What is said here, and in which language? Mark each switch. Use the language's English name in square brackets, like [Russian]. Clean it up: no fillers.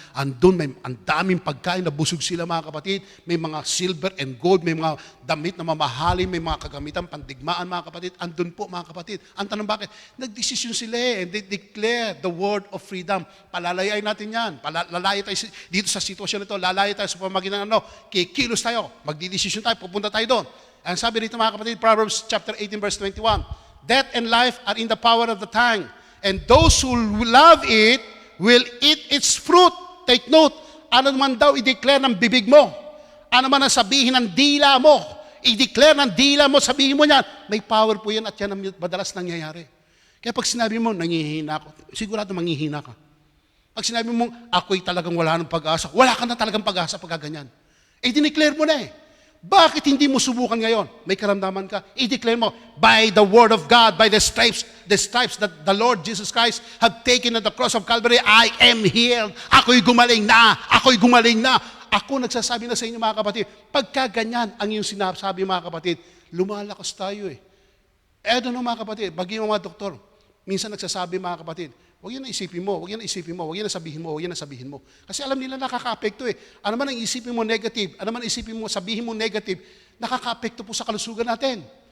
[Filipino] Andun, may ang daming pagkain, nabusog sila mga kapatid. May mga [English] silver and gold, [Filipino] may mga damit na mamahalin, may mga kagamitan, pandigmaan mga kapatid. Andun po mga kapatid. Ang tanong bakit? Nagdesisyon sila [English] and they declare the word of freedom. [Filipino] Palalayain natin yan. Lalaya tayo dito sa sitwasyon ito. Lalaya tayo sa pamagitan ng kikilos tayo. Magdidesisyon tayo. Pupunta tayo doon. Ang sabi dito mga kapatid, Proverbs chapter 18 verse 21. [English] Death and life are in the power of the tongue. And those who love it will eat its fruit. Take note. [Filipino] Ano naman daw i-declare ng bibig mo? Ano man ang sabihin ng dila mo? I-declare ng dila mo, sabihin mo yan. May power po yan at yan ang madalas nangyayari. Kaya pag sinabi mo, nangihina ako, sigurado manghihina ka. Pag sinabi mo, ako'y talagang wala ng pag-asa, wala ka na talagang pag-asa pagka ganyan. Dineclare mo na Bakit hindi mo subukan ngayon? May karamdaman ka. [English] I-declare mo, by the word of God, by the stripes that the Lord Jesus Christ have taken at the cross of Calvary, I am healed. [Filipino] Ako'y gumaling na. Ako'y gumaling na. Ako nagsasabi na sa inyo mga kapatid, pagka ganyan ang iyong sinasabi mga kapatid, lumalakas tayo eh. Ano mga kapatid, bagay mga doktor, minsan nagsasabi mga kapatid, huwag yan na isipin mo, huwag yan na isipin mo, huwag yan na sabihin mo, huwag yan na sabihin mo. Kasi alam nila nakaka-apekto eh. Ano man ang isipin mo negative, ano man ang isipin mo, sabihin mo negative, nakaka-apekto po sa kalusugan natin.